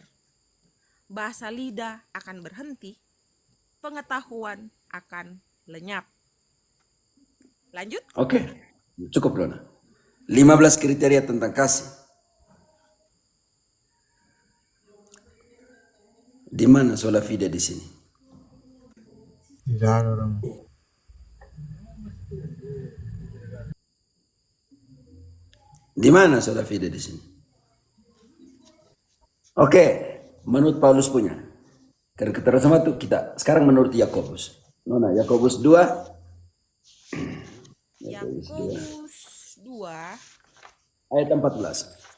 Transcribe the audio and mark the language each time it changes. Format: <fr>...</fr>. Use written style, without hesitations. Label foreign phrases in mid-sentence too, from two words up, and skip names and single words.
<id>Bahasa lidah akan berhenti, pengetahuan akan lenyap. Lanjut. oke. Cukup Nona. 15 kriteria tentang kasih. Di mana</id> <la>sola fide</la> <id>di sini? Tidak ada orang. Di mana</id> <la>sola fide</la> <id>di sini? Oke, menurut Paulus punya. Karena kita sama tuh kita sekarang menurut Yakobus. Nona, Yakobus 2. Yakobus 2 Ayat 14.</id>